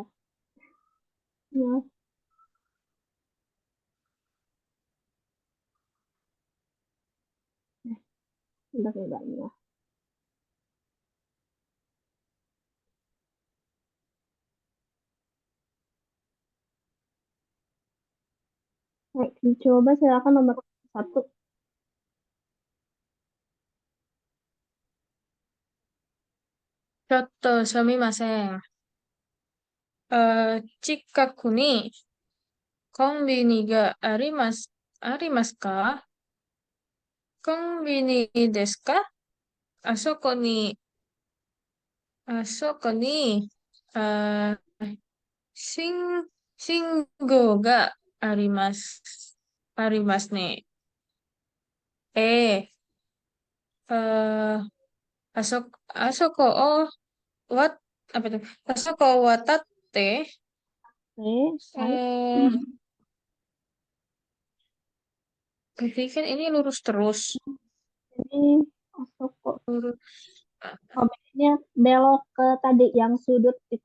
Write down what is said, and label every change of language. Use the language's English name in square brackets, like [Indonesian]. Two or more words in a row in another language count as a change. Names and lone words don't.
[Indonesian] Ya, bentar ya. Hai, dicoba silakan nomor 1. [Japanese] ちょっとすみません. 近くにコンビニがありますか? コンビニですか？あそこに、あそこに, あ、しん、信号があります、ありますね. え、え、あそこをわた, [Indonesian] apa tuh? [Japanese] あそこ渡って, [Indonesian] Oke, hai. eh, berarti kan ini lurus terus. Ini Osoko. Lurus. Komennya belok ke tadi yang sudut itu.